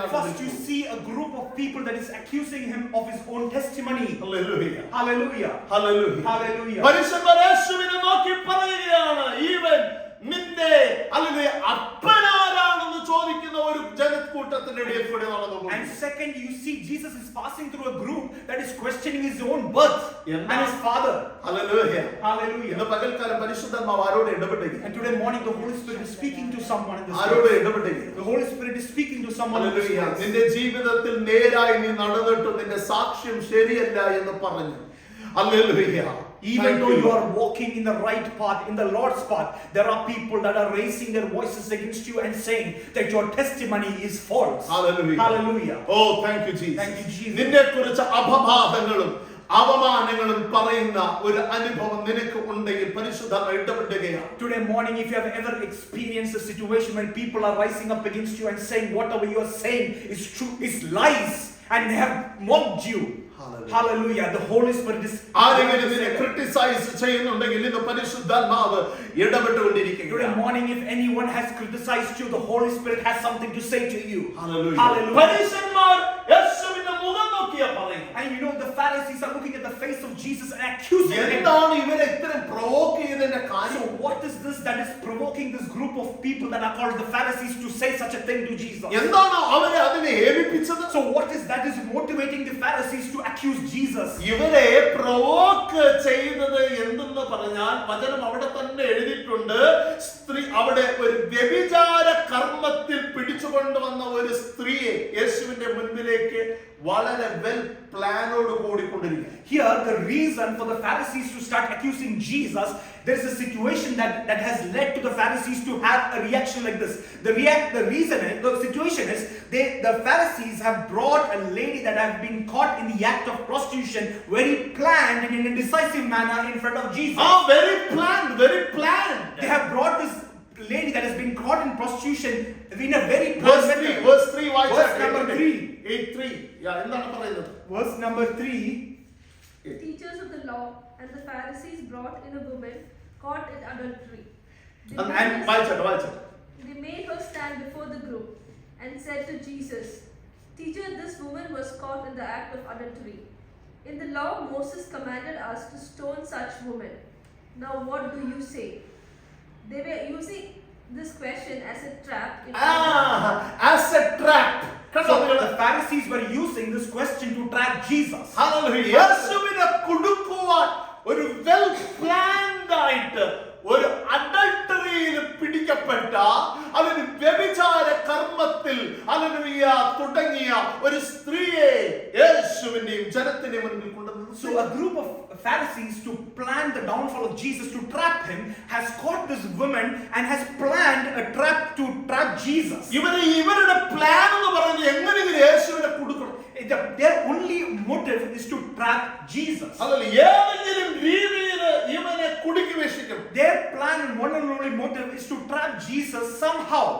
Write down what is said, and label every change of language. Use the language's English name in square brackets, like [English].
[English] First, you see a group of people that is accusing him of his own testimony. [Malayalam] Hallelujah. [English] Hallelujah. [Malayalam] Hallelujah. [English] Hallelujah. [Malayalam] പരിശുദ്ധ യേശുവിനെ നോക്കി പറയുകയാണ്, even നിന്റെ അല്ലെങ്കിൽ അപ്പനാരാണെന്ന് ചോദിക്കുന്ന ഒരു ജനക്കൂട്ടത്തിന്റെ ഇടയിൽ കൂടെ നടന്നു പോകുന്നു. [English] And second, you see Jesus is passing through a group that is questioning his own birth and his father. [Malayalam] Hallelujah. [English] Hallelujah. [Malayalam] ഇന്ന് പകൽക്കാലം പരിശുദ്ധാത്മാവ് ആരോട് ഇടപെടുകയാണ്? [English] And today morning, the Holy Spirit is speaking to someone in this [Malayalam] ആരോട് [English] place. [Malayalam] ഇടപെടുകയാണ്? [English] The Holy Spirit is speaking to someone in this [Malayalam] hallelujah. [English] place. [Malayalam] നിന്റെ ജീവിതത്തിൽ നേരായി നീ നടന്നിട്ട് നിന്റെ സാക്ഷ്യം ശരിയല്ല എന്ന് പറഞ്ഞു. Hallelujah. [English] Even though you are walking in the right path, in the Lord's path, there are people that are raising their voices against you and saying that your testimony is false. Hallelujah. Hallelujah. Oh, thank you, Jesus. Thank you, Jesus. [Malayalam] നിന്നെ കുറിച്ച് അപവാദങ്ങളും അവമാനങ്ങളും പറയുന്ന ഒരു അനുഭവം നിനക്ക് ഉണ്ടെങ്കിൽ പരിശുദ്ധാത്മാവ് ഇടപെടുകയാണ്. [English] Today morning, if you have ever experienced a situation when people are rising up against you and saying whatever you are saying is true, is lies, and they have mocked you. Hallelujah. The Holy Spirit is [Malayalam] ആരെങ്കിലും നിന്നെ criticise ചെയ്യുന്നുണ്ടെങ്കിൽ ഇന്ന് പരിശുദ്ധാത്മാവ് ഇടപെട്ടുകൊണ്ടിരിക്കുകയാണ്. [English] Today morning, if anyone has criticized you, the Holy Spirit has something to say to you. Hallelujah. Hallelujah. [Malayalam] പരീശന്മാർ യേശുവിന്റെ മുഖം നോക്കിയാ പറയും. [English] And you know, the Pharisees are looking at the face of Jesus and accusing him. [Malayalam] എന്താണ് ഇവരെ ഇത്രയും provoke ചെയ്തതിന്റെ [English] So [Malayalam] കാര്യം? [English] what is this that is provoking this group of people that are called the Pharisees to say such a thing to Jesus? [Malayalam] എന്താണ് അവരെ അതിനെ ഏൽപ്പിച്ചത്? [English] So what is that is motivating the Pharisees to accuse Jesus? [Malayalam] ഇവരെ provoke ചെയ്തത് എന്തെന്ന് പറഞ്ഞാൽ വചനം അവിടെ തന്നെ എഴുതിയിട്ടുണ്ട്. സ്ത്രീ അവിടെ ഒരു വ്യഭിചാര കർമ്മത്തിൽ പിടിച്ചുകൊണ്ടുവന്ന ഒരു സ്ത്രീയെ യേശുവിന്റെ മുൻപിലേക്ക് വളരെ വെൽ പ്ലാനോട് കൂടി കൊണ്ടിരിക്കുക. [English] Here, the reason for the Pharisees to start accusing Jesus, there is a situation that has led to the Pharisees to have a reaction like this. The situation is, the Pharisees have brought a lady that has been caught in the act of prostitution, very planned and in a decisive manner in front of Jesus. Very planned, very planned. They have brought this lady that has been caught in prostitution in a very planned manner. Verse 3 Verse number 3. [Malayalam] 8:3. എന്താണ് പറയുന്നത്? [English] Verse number 3. The teachers of the law and the Pharisees brought in a woman caught in adultery. [Malayalam] And വായിച്ചോട്ടെ. [English] They made her stand before the group and said to Jesus, "Teacher, this woman was caught in the act of adultery. In the law, Moses commanded us to stone such women. Now what do you say?" They were using this question as a trap. As a trap. So the Pharisees were using this question to trap Jesus. Hallelujah. [Malayalam] യേശുവിനെ കുടുക്കുവാൻ ഒരു well planned ആയിട്ട് ഒരു അഡൾട്ടറിയിൽ പിടിക്കപ്പെട്ട അതിന് വ്യഭിചാര കർമ്മത്തിൽ തുടങ്ങിയ ഒരു സ്ത്രീയെ യേശുവിന്റെയും ജനത്തിന്റെയും മുൻപിൽ കൊണ്ടുവന്നു. [English] So a group of Pharisees, to plan the downfall of Jesus, to trap him, has caught this woman and has planned a trap to trap Jesus. [Malayalam] ഇവരുടെ പ്ലാൻ എന്ന് പറയുന്നത് എങ്ങനെ യേശുവിനെ കൊടുക്കണം. [English] their only motive is to trap Jesus. [Malayalam] അതല്ല, ഏതെങ്കിലും രീതിയിൽ ഇവനെ കുടുക്കി വെച്ചിരിക്കണം. [English] Their plan and one and only motive is to trap Jesus somehow.